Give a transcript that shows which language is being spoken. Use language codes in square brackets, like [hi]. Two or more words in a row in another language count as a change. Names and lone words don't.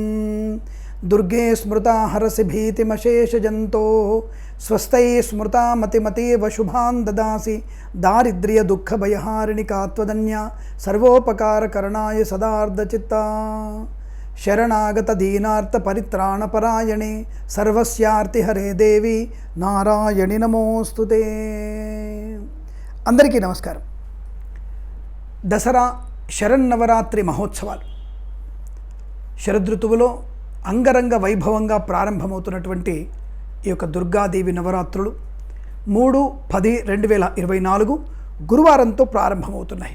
[sa] दुर्गे स्मृता हरसि भीतिमशेषजन्तोः स्वस्ति स्मृता मतिमतीव शुभान् ददासि दारिद्र्यदुःखभयहारिणिका त्वदन्या सर्वोपकारकरणाय सदार्धचित्ता शरणागतदीनार्तपरित्राणपरायणे सर्वस्यार्तिहरे देवी नारायणि नमोस्तुते। [te] అందరికీ నమస్కారం. దసరా శరన్నవరాత్రి మహోత్సవాలు శరదృతువులో అంగరంగ వైభవంగా ప్రారంభమవుతున్నటువంటి ఈ యొక్క దుర్గాదేవి నవరాత్రులు 3-10-2024 గురువారంతో ప్రారంభమవుతున్నాయి.